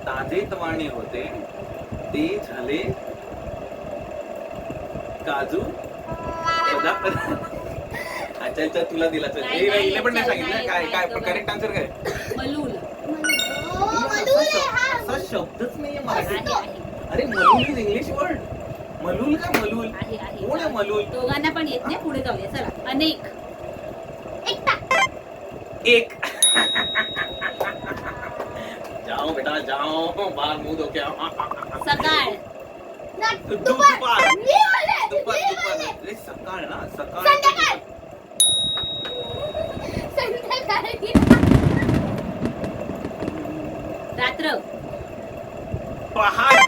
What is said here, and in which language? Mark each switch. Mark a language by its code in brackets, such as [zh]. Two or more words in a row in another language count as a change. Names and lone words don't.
[mr] ताजे तवाणे होते ते झाले काजू अच्छा अच्छा तुला दिला चल नाही, ए, नाही, हिने पण नाही चल, सांगितलं नाही, काय नाही, काय गं, [en] correct answer [mr] काय मलूल मलूल आहे हा. असा शब्दच नाहीये आहे मराठीत आहे अरे मलूल [en] is English word [mr] मलूल का मलूल आहे आहे कोण आहे मलूल दोघांना पण येत नाही पुढे जाऊया चला अनेक एकटा. [hi] एक जाओ बेटा जाओ बाहर मुंह धो के आओ [mr] सकाळ दुपार. दुपार. मी बोलले. दुपार मी दुपार बोलले. अरे सकाळ ना सकाळ संध्याकाळ. संध्याकाळी. रात्र पहाट